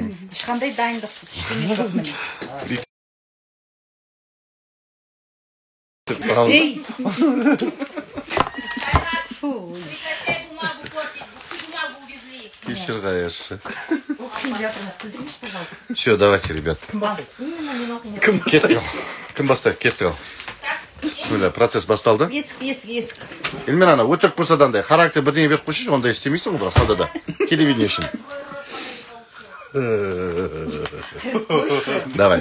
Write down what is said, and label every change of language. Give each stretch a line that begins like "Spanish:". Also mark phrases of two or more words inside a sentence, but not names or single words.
Kazakh: Ешқандай дайындықсыз, ештеңе жоқ міне. Ей! Фу. Кешір қайыршы. Оқып жатырмыз, күлдірмеш, пожалуйста.
Russian: Все, давайте, ребят.
Kazakh: Кім бастайды? Кетті. Бисмилля, процесс басталды. Есік. Эльмира, ана өтірік болса да андай характер бірдеңе беріп қойшы, ондай істемейсің ғой, бірақ саудада. Телевидение үшін. Давай.